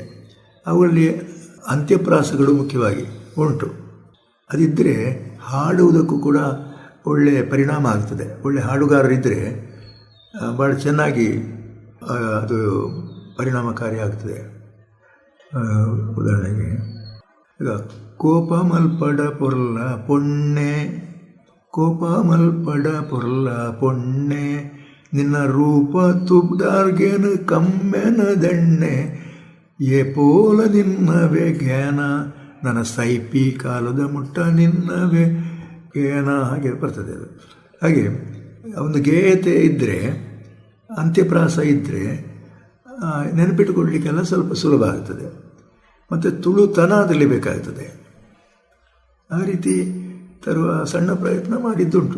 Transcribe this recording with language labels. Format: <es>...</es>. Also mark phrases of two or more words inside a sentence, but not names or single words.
<kn>ಅವುಗಳಲ್ಲಿ ಅಂತ್ಯಪ್ರಾಸಗಳು ಮುಖ್ಯವಾಗಿ ಉಂಟು. ಅದಿದ್ದರೆ ಹಾಡುವುದಕ್ಕೂ ಕೂಡ ಒಳ್ಳೆಯ ಪರಿಣಾಮ ಆಗ್ತದೆ. ಒಳ್ಳೆಯ ಹಾಡುಗಾರರಿದ್ದರೆ ಭಾಳ ಚೆನ್ನಾಗಿ ಅದು ಪರಿಣಾಮಕಾರಿ ಆಗ್ತದೆ. ಉದಾಹರಣೆಗೆ ಈಗ</kn> <tcy>ಕೋಪ ಮಲ್ಪಡ ಪೊರ್ಲ ಪೊಣ್ಣೆ, ಕೋಪ ಮಲ್ಪಡ ಪೊರ್ಲ ಪೊಣ್ಣೆ, ನಿನ್ನ ರೂಪ ತುಬ್ಡಾರ್ಗೇನು ಕಮ್ಮೆನ ದಣ್ಣೆ, ಏ ಪೋಲ ನಿನ್ನವೇ ಜ್ಞಾನ, ನನ್ನ ಸೈಪಿ ಕಾಲದ ಮುಟ್ಟ ನಿನ್ನವೇ ಜ್ಞಾನ,</tcy> <kn>ಹಾಗೆ ಬರ್ತದೆ ಅದು. ಹಾಗೆ ಒಂದು ಗೇಯತೆ ಇದ್ದರೆ, ಅಂತ್ಯಪ್ರಾಸ ಇದ್ದರೆ ನೆನಪಿಟ್ಟುಕೊಳ್ಳಲಿಕ್ಕೆಲ್ಲ ಸ್ವಲ್ಪ ಸುಲಭ ಆಗ್ತದೆ. ಮತ್ತು ತುಳುತನ ಅದರಲ್ಲಿ ಬೇಕಾಗ್ತದೆ. ಆ ರೀತಿ ತರುವ ಸಣ್ಣ ಪ್ರಯತ್ನ ಮಾಡಿದ್ದುಂಟು.</kn>